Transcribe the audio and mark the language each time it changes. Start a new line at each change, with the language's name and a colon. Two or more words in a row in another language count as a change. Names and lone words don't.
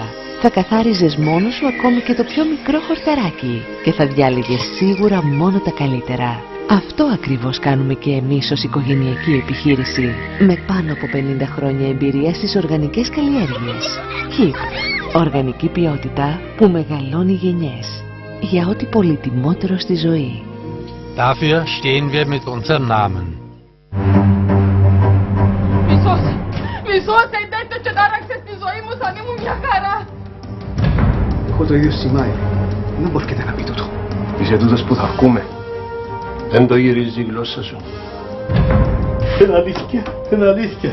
Greek: Θα καθάριζες μόνος σου ακόμη και το πιο μικρό χορταράκι και θα διάλεγες σίγουρα μόνο τα καλύτερα. Αυτό ακριβώς κάνουμε και εμείς ως οικογενειακή επιχείρηση, με πάνω από 50 χρόνια εμπειρία στις οργανικές καλλιέργειες. HIP. Οργανική ποιότητα που μεγαλώνει γενιές. Για ό,τι πολυτιμότερο στη ζωή.
German: Dafür stehen wir mit unserem Namen.
Greek: Μισός εντέτος και τάραξες τη ζωή μου σαν ήμουν μια χαρά. Έχω το ίδιο σημάδι. Δεν μπορείτε να πει τούτο. Είσαι τούτος που θα ακούμε. Δεν το γυρίζει η γλώσσα σου. Είναι αλήθεια, είναι αλήθεια.